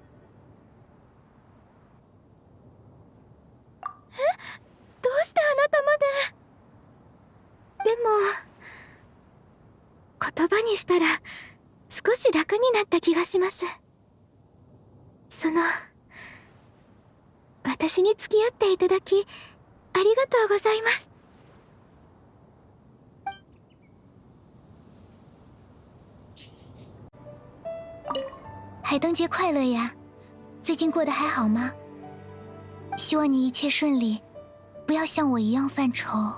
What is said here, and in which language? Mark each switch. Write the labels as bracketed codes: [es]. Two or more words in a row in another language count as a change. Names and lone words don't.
[ja] どうしてあなたまで。でも言葉にしたら少し楽になった気がします。私に付き合っていただきありがとうございます。 [zh] 海灯节快乐呀！最近过得还好吗？希望你一切顺利，不要像我一样犯愁。